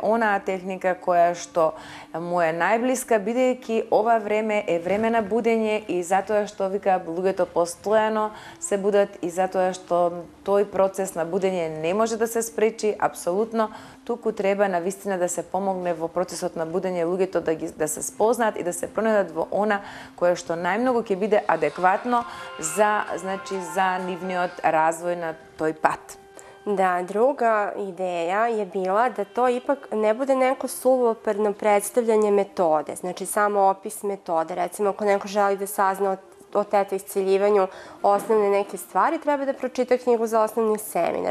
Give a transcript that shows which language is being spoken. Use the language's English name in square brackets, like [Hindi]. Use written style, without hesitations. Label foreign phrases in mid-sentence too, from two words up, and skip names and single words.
[Macedonian] онаа техника која што му е најблиска, бидејќи ова време е време на будење и затоа што, вика, луѓето постојано се будат и затоа што тој процес на будење не може да се спречи апсолутно, туку треба навистина да се помогне во процесот на будење луѓето да се спознаат и да се пронајдат во она кое што најмногу ќе биде адекватно за, значи, за нивниот развој на тој пат. [Serbian] Da, druga ideja je bila da to ipak ne bude neko suvoparno predstavljanje metode, znači samo opis metode. Recimo, ako neko želi da sazna o teta isceljivanju osnovne neke stvari, treba da pročita knjigu za osnovni seminar.